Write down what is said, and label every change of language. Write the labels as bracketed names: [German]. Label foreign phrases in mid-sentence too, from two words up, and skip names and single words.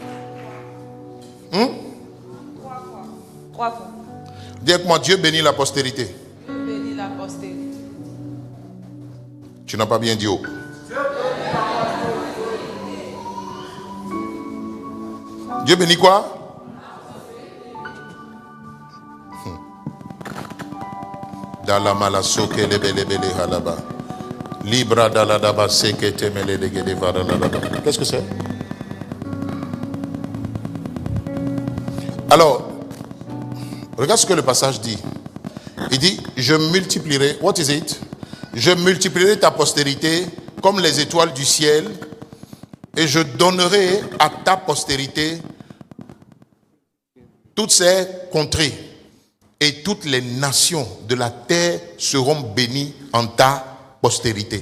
[French] 3 fois. Dis avec moi, Dieu bénit la postérité. Dieu bénit la postérité. Tu n'as pas bien dit haut. Dieu bénit quoi? Dala malasoke lebelebele halaba. Libra dala daba seke temele degede varalaba. Qu'est-ce que c'est? Alors, regarde ce que le passage dit. Il dit, je multiplierai, [English] what is it? [French] Je multiplierai ta postérité comme les étoiles du ciel et je donnerai à ta postérité toutes ces contrées et toutes les nations de la terre seront bénies en ta postérité.